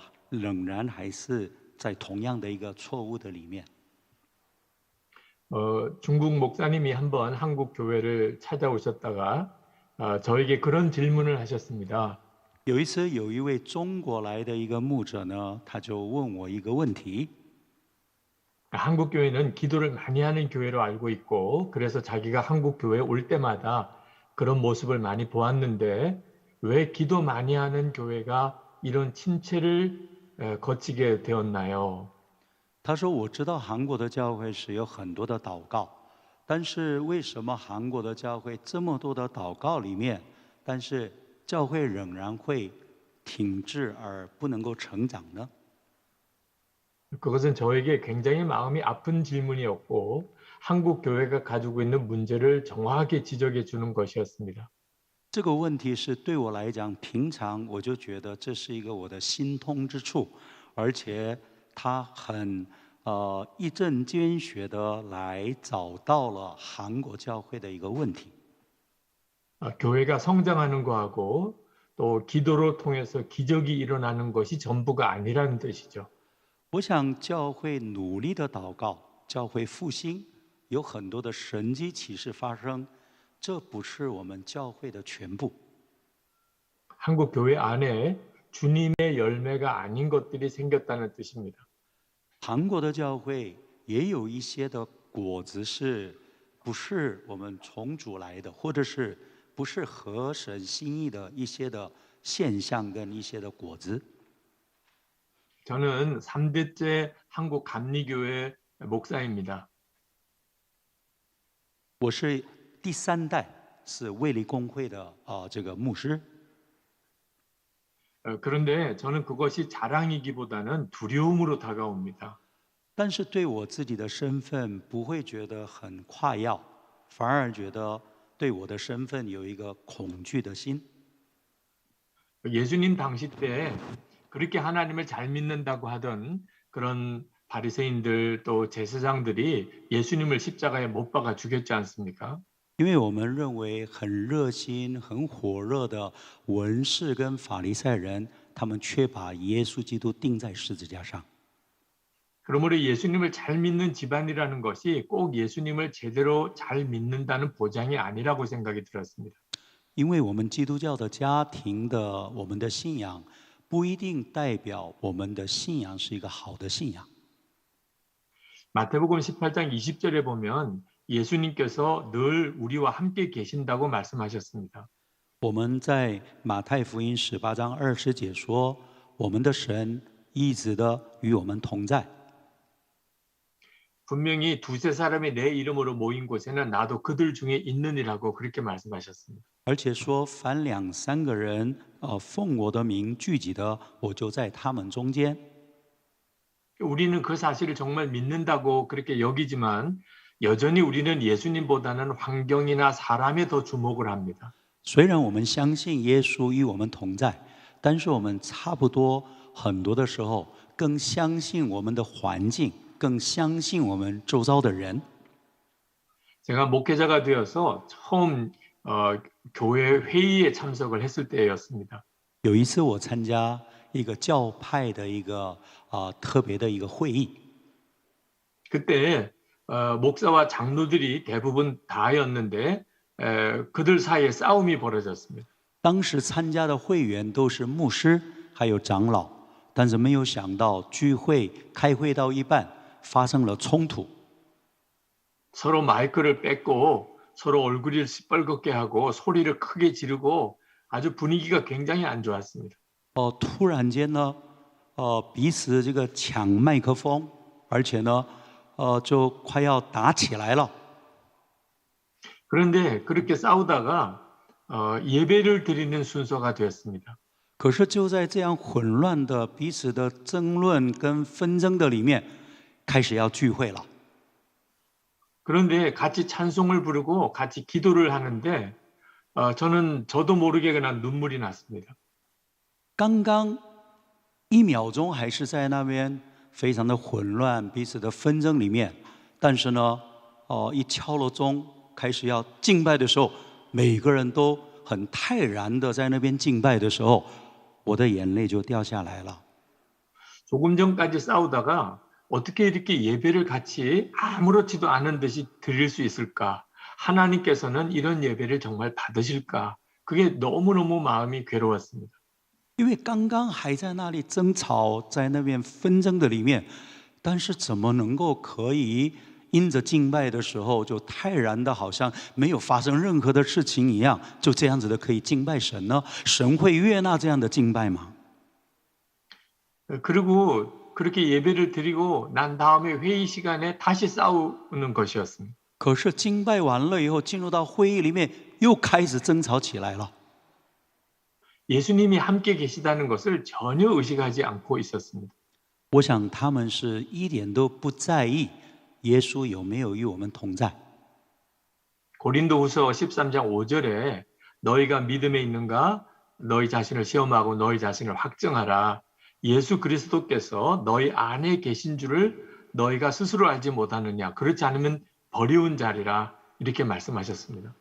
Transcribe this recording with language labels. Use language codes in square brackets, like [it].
[zh] 仍然还是在同样的一个错误的里面。 [ko] 중국 목사님이 한번 한국 교회를 찾아오셨다가 저에게 그런 질문을 하셨습니다. [zh] 有一次，有一位中国来的一个牧者呢，他就问我一个问题。 [ko] 한국 교회는 기도를 많이 하는 교회로 알고 있고, 그래서 자기가 한국 교회에 올 때마다 그런 모습을 많이 보았는데, 왜 기도 많이 하는 교회가 이런 침체를 거치게 되었나요? [zh] 他说：“我知道韩国的教会是有很多的祷告，但是为什么韩国的教会这么多的祷告里面，但是教会仍然会停滞而不能够成长呢？” [ko] 그것은 저에게 굉장히 마음이 아픈 질문이었고, 한국 교회가 가지고 있는 문제를 정확하게 지적해 주는 것이었습니다. [zh] 这个问题是对我来讲，平常我就觉得这是一个我的心痛之处，而且他很一针见血的来找到了韩国教会的一个问题。 [ko] 교회가 성장하는 거하고 또 기도로 통해서 기적이 일어나는 것이 전부가 아니라는 뜻이죠. [zh] 我想教会努力的祷告，教会复兴，有很多的神迹奇事发生。这不是我们教会的全部。 [ko] 한국 교회 안에 주님의 열매가 아닌 것들이 생겼다는 뜻입니다. [zh] 韩国的教会也有一些的果子是不是我们从主来的，或者是不是合神心意的一些的现象跟一些的果子。 [ko] 저는 3대째 한국 감리교회 목사입니다. [zh] 我是第3代，是卫理公会的这个牧师。 [ko] 그런데 저는 그것이 자랑이기보다는 두려움으로 다가옵니다. [zh] 但是对我自己的身份不会觉得很夸耀，反而觉得对我的身份有一个恐惧的心。 [ko] 예수님 당시 때 그렇게 하나님을 잘 믿는다고 하던 그런 바리새인들 또 제사장들이 예수님을 십자가에 못 박아 죽였지 않습니까? [zh] 因为我们认为很热心、很火热的文士跟法利赛人，他们却把耶稣基督钉在十字架上。 [ko] 그러므로 예수님을 잘 믿는 집안이라는 것이 꼭 예수님을 제대로 잘 믿는다는 보장이 아니라고 생각이 들었습니다. [zh] 因为我们基督教的家庭的我们的信仰，不一定代表我们的信仰是一个好的信仰。 [ko] 마태복음 18장 20절에 보면 예수님께서 늘 우리와 함께 계신다고 말씀하셨습니다. [zh] 我们在马太福音18章20节说，我们的神一直的与我们同在。 [ko] 분명히 두세 사람이 내 이름으로 모인 곳에는 나도 그들 중에 있느니라고 그렇게 말씀하셨습니다. [zh] 而且说，凡2、3个人奉我的名聚集的，我就在他们中间。 [ko] 우리는 그 사실을 정말 믿는다고 그렇게 여기지만 여전히 우리는 예수님보다는 환경이나 사람에 더 주목을 합니다. [zh] 虽然我们相信耶稣与我们同在，但是我们差不多很多的时候更相信我们的环境，更相信我们周遭的人。 [ko] 제가 목회자가 되어서 처음 교회 회의에 참석을 했을 때였습니다. [zh] 有一次我参加一个教派的一个特别的一个会议， [ko] 그때 목사와 장로들이 대부분 다였는데 그들 사이에 싸움이 벌어졌습니다. [zh] 当时参加的会员都是牧师还有长老，但是没有想到聚会开会到一半发生了冲突， [ko] 서로 마이크를 뺏고 서로 얼굴을 시뻘겋게 하고 소리를 크게 지르고 아주 분위기가 굉장히 안 좋았습니다. [zh] 突然间呢，彼此这个抢麦克风，而且呢，就快要打起来了。 [ko] 그런데 그렇게 싸우다가 예배를 드리는 순서가 되었습니다. [zh] 可是就在这样混乱的彼此的争论跟纷争的里面，开始要聚会了。 [ko] 그런데 같이 찬송을 부르고 같이 기도를 하는데 저도 모르게 그냥 눈물이 났습니다. [zh] 刚刚1秒钟还是在那边非常的混乱，彼此的纷争里面，但是呢，一敲了钟，开始要敬拜的时候，每个人都很泰然的在那边敬拜的时候，我的眼泪就掉下来了。 [ko] 조금 전까지 싸우다가 어떻게 이렇게 예배를 같이 아무렇지도 않은 듯이 드릴 수 있을까? 하나님께서는 이런 예배를 정말 받으실까? 그게 너무너무 마음이 괴로웠습니다. [zh] 因为刚刚还在那里争吵，在那边纷争的里面，但是怎么能够可以因着敬拜的时候就泰然的，好像没有发生任何的事情一样，就这样子的可以敬拜神呢？神会悦纳这样的敬拜吗？ [ko] 그리고 그렇게 예배를 드리고 난 다음에 회의 시간에 다시 싸우는 것이었습니다. [zh] 可是敬拜完了以后，进入到会议里面，又开始争吵起来了。 [ko] 예수님이 함께 계시다는 것을 전혀 의식하지 않고 있었습니다. [zh] 我想他们是一点都不在意耶稣有没有与我们同在。 [ko] 고린도후서 13장 5절에 너희가 믿음에 있는가? 너희 자신을 시험하고 너희 자신을 확증하라. 예수 그리스도께서 너희 안에 계신 줄을 너희가 스스로 알지 못하느냐. 그렇지 않으면 버리운 자리라. 이렇게 말씀하셨습니다.